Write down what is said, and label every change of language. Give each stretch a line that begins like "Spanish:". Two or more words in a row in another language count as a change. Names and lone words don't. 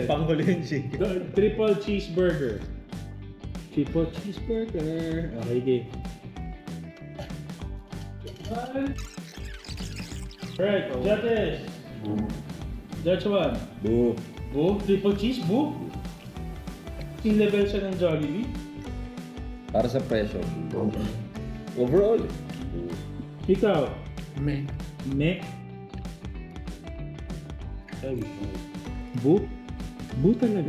Filipino: Panghuli yung chicken.
English: Triple cheeseburger. Triple cheeseburger. Okay, game. Alright, judges. Judge 1. Boo. Boo? Triple cheese? Boo?
Filipino: Yung level siya ng Jollibee? Para sa presyo. Overall. Ikaw?
English: Me. Me? Boo?
Filipino: Boo talaga?